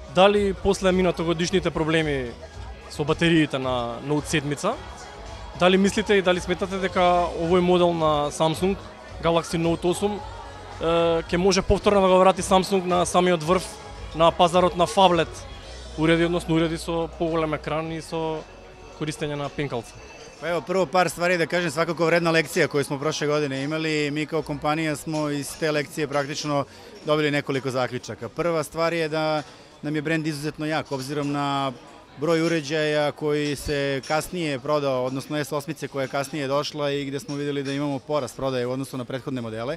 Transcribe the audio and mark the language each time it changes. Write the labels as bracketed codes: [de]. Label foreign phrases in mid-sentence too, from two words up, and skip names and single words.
[mk] Дали после минатогодишните проблеми со батериите на Note 7, дали мислите и дали сметате дека овој модел на Samsung, Galaxy Note 8, ќе може повторно да го врати Samsung на самиот врв на пазарот на фаблет уреди, односно уреди со поголем екран и со користење на пинкалца? [sr] Pa evo, prvo par stvari da kažem, svakako vredna lekcija koju smo prošle godine imali. Mi kao kompanija smo iz te lekcije praktično dobili nekoliko zaključaka. Prva stvar je da nam je brend izuzetno jak, obzirom na broj uređaja koji se kasnije prodao, odnosno S8 koja je kasnije došla i gde smo videli da imamo porast prodaje u odnosu na prethodne modele.